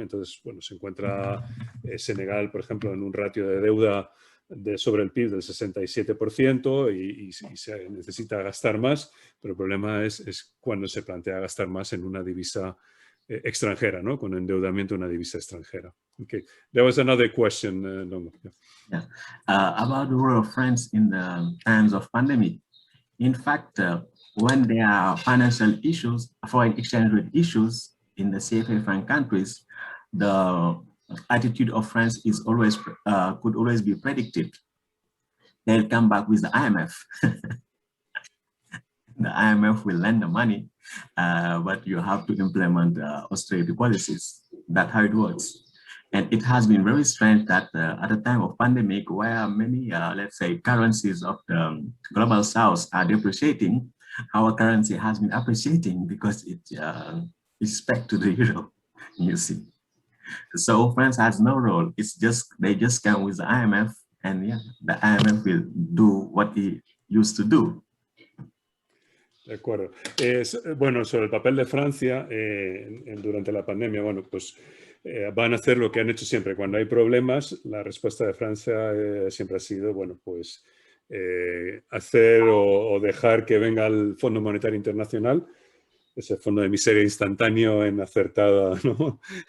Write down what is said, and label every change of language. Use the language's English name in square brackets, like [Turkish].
[Spanish] Entonces, bueno, se encuentra Senegal, por ejemplo, en un ratio de deuda sobre el PIB del 67% y se necesita gastar más, pero el problema es cuando se plantea gastar más en una divisa extranjera, ¿no? Con endeudamiento en una divisa extranjera. [English] Okay. There was another question, Ndongo. Yeah. About the role of France in the times of pandemic. In fact, when there are financial issues, foreign exchange rate issues in the CFA franc countries, the attitude of France is always could always be predicted. They'll come back with the IMF. The IMF will lend the money, but you have to implement austerity policies. That's how it works. And it has been very strange that at the time of pandemic, where many, let's say, currencies of the global south are depreciating, our currency has been appreciating because it is back to the euro, you see. So France has no role. It's just, they just come with the IMF, and yeah, the IMF will do what he used to do. [Spanish] De acuerdo. Bueno, sobre el papel de Francia durante la pandemia, bueno, pues van a hacer lo que han hecho siempre. Cuando hay problemas, la respuesta de Francia siempre ha sido, bueno, pues hacer o dejar que venga el Fondo Monetario Internacional, ese fondo de miseria instantáneo en acertada, ¿no?